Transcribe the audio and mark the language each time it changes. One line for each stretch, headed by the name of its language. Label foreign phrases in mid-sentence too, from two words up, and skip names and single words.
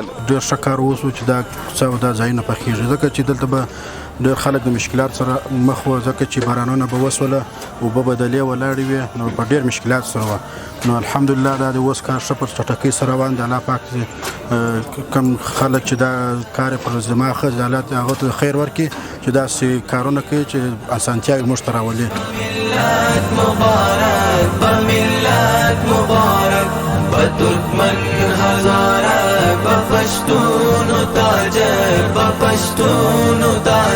Pashto: ډېر ښه کار وشو چې دا کوڅه او دا ځایونه پخېږي ځکه چې دلته به ډېر خلک د مشکلات سره مخ وو ځکه چې بارانونه به وسوله اوبه به دلې ولاړې وې نو په ډېر مشکلات سره وه. نو الحمدلله دا د اوس کار ښه په چټکۍ سره روان دی. الله پاک کوم خلک چې دا کار یې پر ذمه اخذ دی الله هغو ته خیر ورکړي چې داسې کارونه کوي چې اسانتیاوې موږ ته راولي.
Persian: ترکمن هزاره با پشتون و تاجر با پشتون و